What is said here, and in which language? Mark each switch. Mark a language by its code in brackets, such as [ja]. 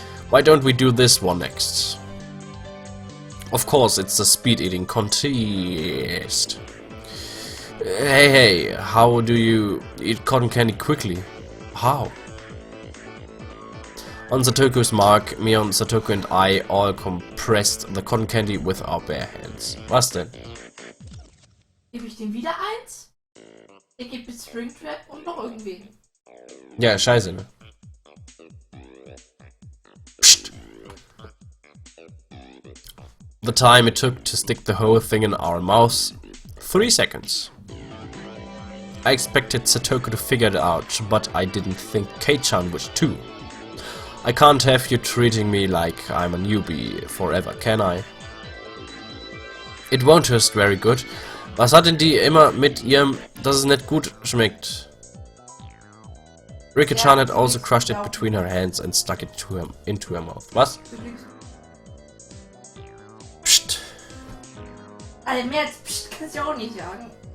[en] Why don't we do this one next? Of course, it's a speed eating contest. Hey, how do you eat cotton candy quickly? How? On Satoku's mark, Mion, Satoku and I all compressed the cotton candy with our bare hands. [de] Was denn? Gebe ich dem wieder eins? Ich gebe Springtrap und noch irgendwen. Ja, scheiße, ne? Psst. [en] The time it took to stick the whole thing in our mouths, 3 seconds. I expected Satoku to figure it out, but I didn't think Kei-chan would too. I can't have you treating me like I'm a newbie forever, can I? It won't taste very good. [de] Was hat denn die immer mit ihrem, dass es nicht gut schmeckt? [en] Rika-chan had also crushed it between her hands and stuck it into her mouth. [de] Was? Psst. Also mehr als Psst kannst du auch nicht sagen.